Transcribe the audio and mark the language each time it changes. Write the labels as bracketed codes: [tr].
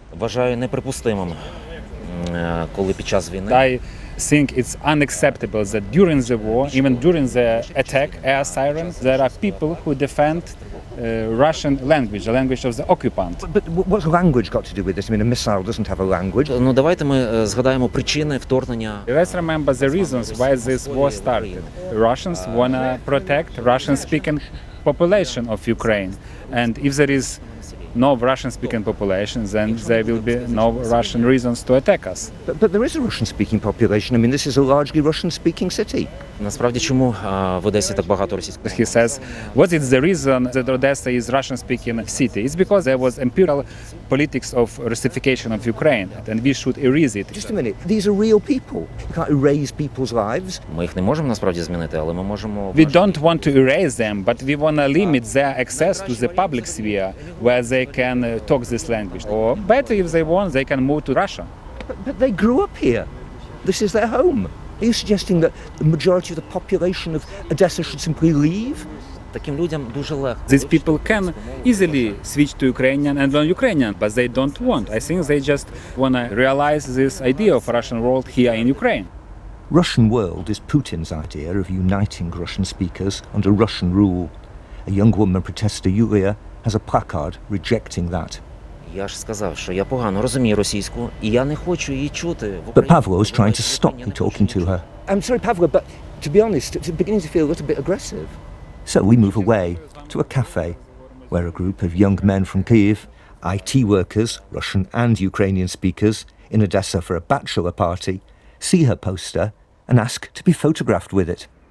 [uk] вважаю неприпустимим, коли під час війни. [en] I think it's unacceptable that during the war, even during the attack, air siren, there are people who defend Russian language, the language of the occupant. But what's language got to do with this? I mean, a missile doesn't have a language. [uk] Ну, давайте ми згадаємо причини вторгнення. [en] Let's remember the reasons why this war started. Russians wanna protect Russian-speaking population of Ukraine. And if there is no Russian-speaking population, then there will be no Russian reasons to attack us. But there is a Russian-speaking population. I mean, this is a largely Russian-speaking city. [uk] Насправді, чому в Одесі так багато російських? [en] He says, what is the reason that Odessa is Russian-speaking city? It's because there was imperial politics of Russification of Ukraine, and we should erase it. Just a minute. These are real people. You can't erase people's lives. [uk] Ми їх не можемо насправді змінити, але ми можемо... [en] We don't want to erase them, but we want to limit their access to the public sphere, where they can talk this language. Or better, if they want, they can move to Russia. But they grew up here. This is their home. Are you suggesting that the majority of the population of Odessa should simply leave? [uk] Таким людям дуже легко. [en] These people can easily switch to Ukrainian and learn Ukrainian, but they don't want. I think they just want to realize this idea of Russian world here in Ukraine. Russian world is Putin's idea of uniting Russian speakers under Russian rule. A young woman protester, Yulia, has a placard rejecting that. [uk] Я ж сказав, що я погано розумію російську, і я не хочу її чути. [en] But Pavlo is trying to stop me talking to her. I'm sorry, Pavlo, but to be honest, it's beginning to feel a little bit aggressive. So we move away to a cafe, where a group of young men from Kyiv, IT workers, Russian and Ukrainian speakers, in Odessa for a bachelor party, see her poster and ask to be photographed with it.